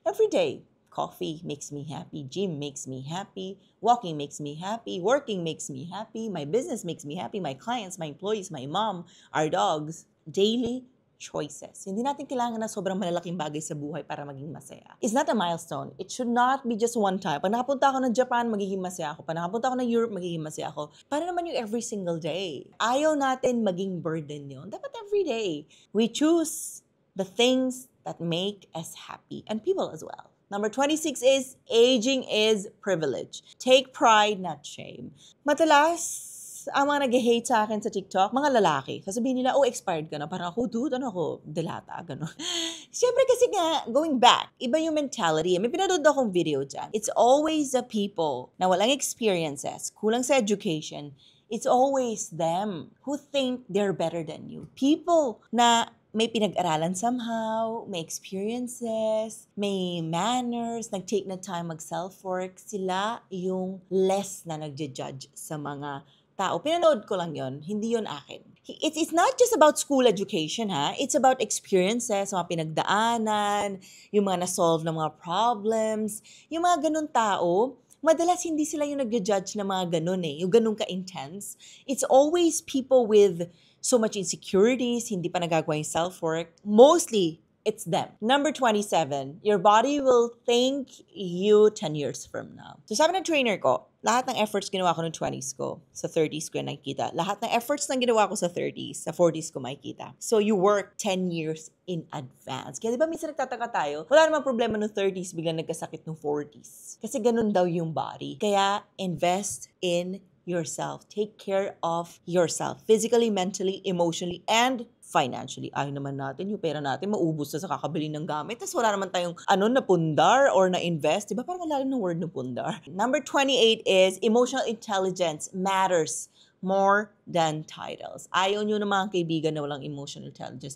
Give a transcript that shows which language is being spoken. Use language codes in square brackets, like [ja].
[en] Every day, coffee makes me happy, gym makes me happy, walking makes me happy, working makes me happy, my business makes me happy, my clients, my employees, my mom, our dogs. [tl] Daily choices. Hindi natin kailangan na sobrang malalaking bagay sa buhay para maging masaya. [en] It's not a milestone. It should not be just one time. [tl] Pag nakapunta ako ng Japan, magiging masaya ako. Pag nakapunta ako ng Europe, magiging masaya ako. Para naman yung every single day. Ayaw natin maging burden yun. Dapat every day. [en] We choose the things that make us happy and people as well. Number 26 is aging is privilege. Take pride, not shame. [tl] Madalas, ang mga nag-hate sa akin sa TikTok, mga lalaki. Sasabihin nila, expired ka na. Parang ako, dude, delata, gano'n. Siyempre kasi nga, going back, iba yung mentality. May pinanood akong video dyan. [en] It's always the people [tl] na walang experiences, kulang sa education. [en] It's always them who think they're better than you. [tl] People na may pinag-aralan somehow, may experiences, may manners, nag-take na time mag-self-work, sila yung less na nagja-judge sa mga tao. Pinanood ko lang yon, hindi yon akin. [en] It's not just about school education, ha? It's about experiences, [tl] mga pinagdaanan, yung mga na-solve ng mga problems, yung mga ganun tao, madalas hindi sila yung nag-judge na mga ganun eh, yung ganun ka-intense. [en] It's always people with so much insecurities, [tl] hindi pa nagagawa yung self-work. [en] Mostly, it's them. Number 27, your body will thank you 10 years from now. [tl] So sabi ng trainer ko, lahat ng efforts ginawa ko noong 20s ko, sa 30s ko yung nakikita. Lahat ng efforts na ginawa ko sa 30s, sa 40s ko makikita. [en] So you work 10 years in advance. [tl] Kaya di ba minsan nagtataka tayo, wala namang problema noong 30s, biglang nagkasakit noong 40s. Kasi ganun daw yung body. Kaya [en] invest in yourself. Take care of yourself. Physically, mentally, emotionally, and financially. [tl] Ayaw naman natin, yung pera natin maubos na sa kakabili ng gamit. Tapos wala naman tayong na pundar or na-invest. Diba? Parang lalim ng word na pundar. [en] Number 28 is emotional intelligence matters more than titles. [tl] Ayaw nyo ng mga kaibigan na walang emotional intelligence.